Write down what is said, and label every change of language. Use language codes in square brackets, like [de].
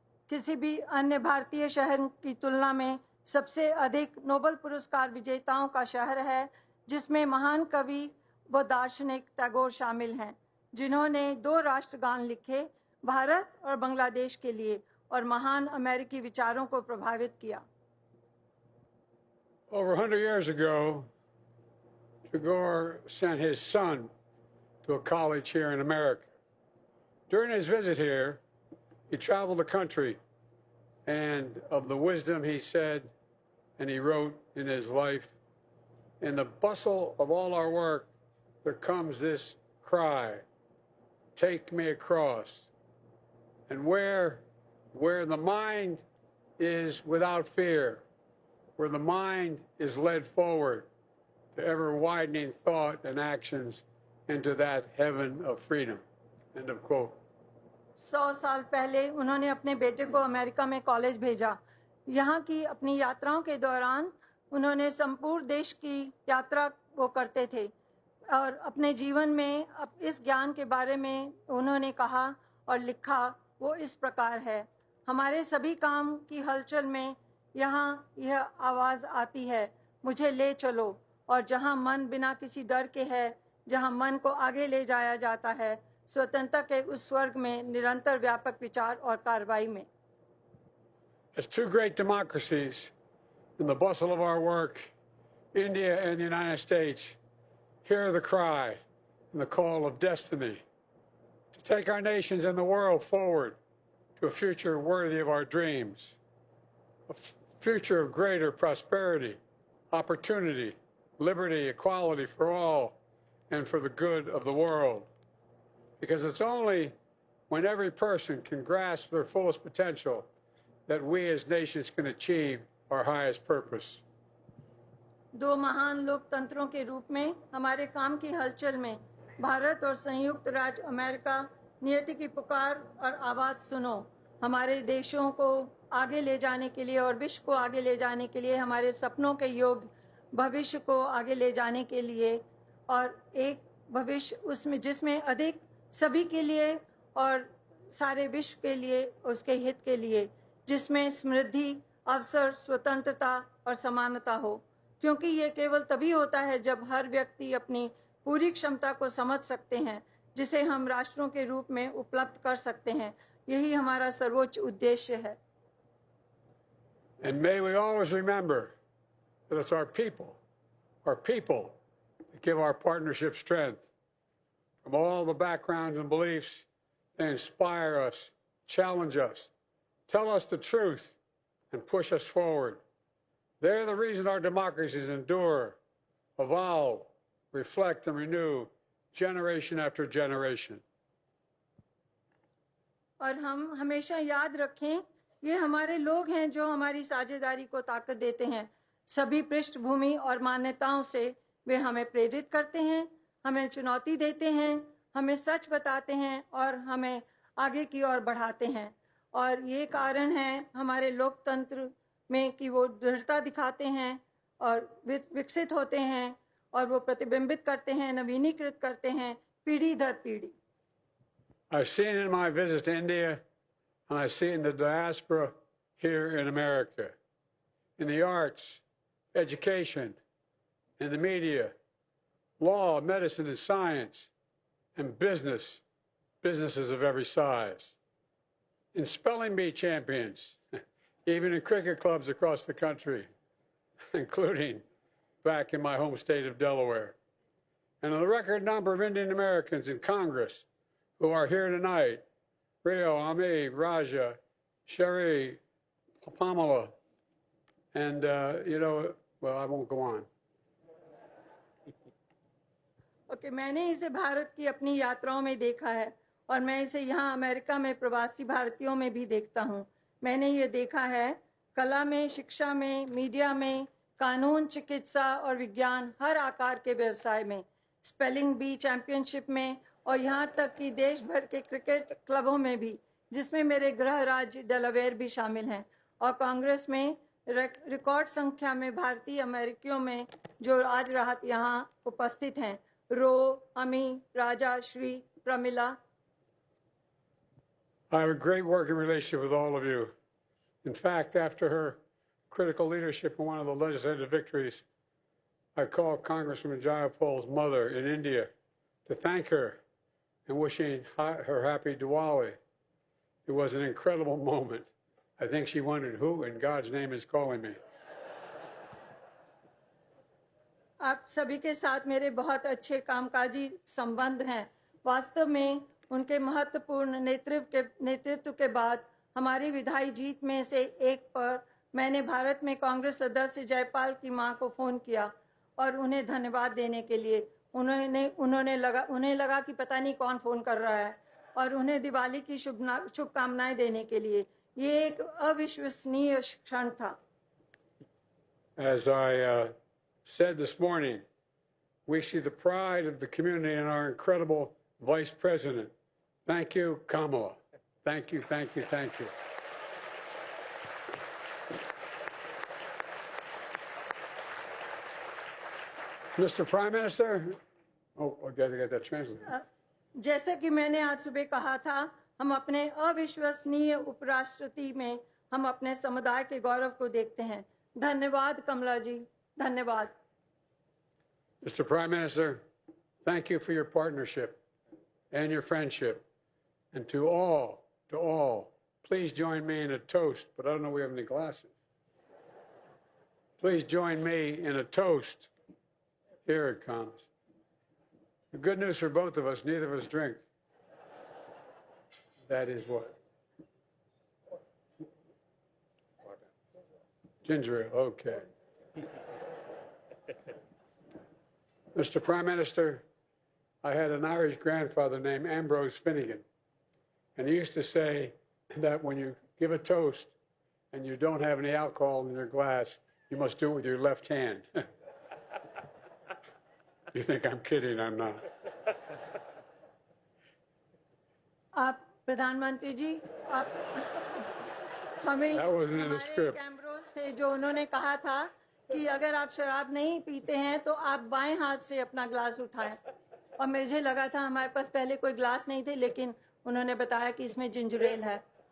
[hi] किसी भी अन्य भारतीय शहर की तुलना में सबसे अधिक नोबेल पुरस्कार विजेताओं का शहर है, जिसमें महान कवि व दार्शनिक टैगोर शामिल हैं, जिन्होंने 2 राष्ट्रगान लिखे, भारत और बांग्लादेश के लिए, और महान अमेरिकी विचारों को प्रभावित किया। [en] Over 100 years ago, Tagore sent his son to a college here in America. During his visit here, he traveled the country, and of the wisdom he said and he wrote in his life, in the bustle of all our work, there comes this cry, take me across. And where the mind is without fear, where the mind is led forward to ever widening thought and actions into that heaven of freedom. End of quote. [hi] 100 साल पहले उन्होंने अपने बेटे को America में college भेजा। यहाँ की अपनी यात्राओं के दौरान उन्होंने संपूर्ण देश की यात्रा वो करते थे और अपने जीवन में इस ज्ञान के बारे में उन्होंने कहा और लिखा, वो इस प्रकार है, हमारे सभी काम की हलचल में यहाँ यह आवाज आती है, मुझे ले चलो, और जहाँ मन बिना किसी डर के है, जहाँ मन को आगे ले जाया जाता है, स्वतंत्रता के उस स्वर्ग में निरंतर व्यापक विचार और कार्रवाई में। [en] As 2 great democracies, in the bustle of our work, India and the United States hear the cry and the call of destiny to take our nations and the world forward to a future worthy of our dreams, a future of greater prosperity, opportunity, liberty, equality for all, and for the good of the world. Because it's only when every person can grasp their fullest potential that we as nations can achieve our highest purpose. [hi] 2 महान लोकतंत्रों के रूप में हमारे काम की हलचल में भारत और संयुक्त राज्य अमेरिका नियति की पुकार और आवाज सुनो। हमारे देशों को आगे ले जाने के लिए और विश्व को आगे ले जाने के लिए, हमारे सपनों के योग्य भविष्य को आगे ले जाने के लिए, और एक भविष्य उसमें जिसमें अधिक सभी के लिए और सारे विश्व के लिए, उसके हित के लिए, जिसमें समृद्धि, अवसर, स्वतंत्रता और समानता हो। क्योंकि ये केवल तभी होता है जब हर व्यक्ति अपनी पूरी क्षमता को समझ सकते हैं, जिसे हम राष्ट्रों के रूप में उपलब्ध कर सकते हैं। यही हमारा सर्वोच्च उद्देश्य है। [en] And may we always remember that it's our people that give our partnership strength. From all the backgrounds and beliefs, they inspire us, challenge us, tell us the truth, and push us forward. They're the reason our democracies endure, evolve, reflect, and renew generation after generation. [hi] और हम हमेशा याद रखें, ये हमारे लोग हैं जो हमारी साझेदारी को ताकत देते हैं। सभी पृष्ठभूमि और मान्यताओं से वे हमें प्रेरित करते हैं, हमें चुनौती देते हैं, हमें सच बताते हैं और हमें आगे की ओर बढ़ाते हैं। और ये कारण है हमारे लोकतंत्र में कि वो दृढ़ता दिखाते हैं और विकसित होते हैं, और वो प्रतिबिंबित करते हैं, नवीनीकृत करते हैं पीढ़ी दर पीढ़ी। [en] I've seen in my visits to India, and I see it in the diaspora here in America, in the arts, education, in the media, law, medicine, and science, and businesses of every size, in spelling bee champions, even in cricket clubs across the country, including back in my home state of Delaware, and a record number of Indian Americans in Congress who are here tonight: Rio, Ami, Raja, Sherry, Pamela, and, well, I won't go on. [hi] Okay, मैंने इसे भारत की अपनी यात्राओं में देखा है, और मैं इसे यहाँ अमेरिका में प्रवासी भारतीयों में भी देखता हूँ। मैंने ये देखा है कला में, शिक्षा में, मीडिया में, कानून, चिकित्सा और विज्ञान, हर आकार के व्यवसाय में, स्पेलिंग बी चैंपियनशिप में, और यहाँ तक कि देश भर के क्रिकेट क्लबों में भी, जिसमें मेरे गृह राज्य डेलावेयर भी शामिल हैं, और कांग्रेस में रिकॉर्ड संख्या में भारतीय अमेरिकियों में जो आज रात यहाँ उपस्थित हैं: रो, अमी, राजा, Shri, Pramila. [en] I have a great working relationship with all of you. In fact, after her critical leadership in one of the legislative victories, I called Congresswoman Jayapal's mother in India to thank her and wishing her happy Diwali. It was an incredible moment. I think she wondered, who in God's name is calling me? [hi] आप सभी के साथ मेरे बहुत अच्छे कामकाजी संबंध हैं। वास्तव में उनके महत्वपूर्ण नेतृत्व के बाद हमारी विधायी जीत में से एक पर मैंने भारत में कांग्रेस सदस्य जयपाल की मां को फोन किया और उन्हें धन्यवाद देने के लिए। उन्हें लगा कि पता नहीं कौन फोन कर रहा है, और उन्हें दिवाली की शुभकामनाएं देने के लिए। ये एक अविश्वसनीय क्षण था। [en] As I said this morning, we see the pride of the community in our incredible Vice President. Thank you, Kamala. Thank you, thank you, thank you. Mr. Prime Minister, I got to get that translated. [hi] जैसे कि मैंने आज सुबह कहा था, हम अपने अविश्वसनीय उपराष्ट्रपति में हम अपने समुदाय के गौरव को देखते हैं। धन्यवाद कमला जी, धन्यवाद। [en] Mr. Prime Minister, thank you for your partnership and your friendship. And to all, please join me in a toast, but I don't know if we have any glasses. Please join me in a toast. Here it comes. The good news for both of us, neither of us drink. That is what? Ginger ale, okay. Mr. Prime Minister, I had an Irish grandfather named Ambrose Finnegan, and he used to say that when you give a toast and you don't have any alcohol in your glass, you must do it with your left hand. You think I'm kidding, I'm not. [hi] आप प्रधानमंत्री जी, आप हमें [en] That wasn't in the [hi] हमारे [en] script. [hi] कैमरोस थे जो उन्होंने कहा था कि अगर आप शराब नहीं पीते हैं तो आप बाएं हाथ से अपना ग्लास उठाएं, और मुझे लगा था हमारे पास पहले कोई ग्लास नहीं थे, लेकिन उन्होंने बताया कि इसमें जिंजर एल है।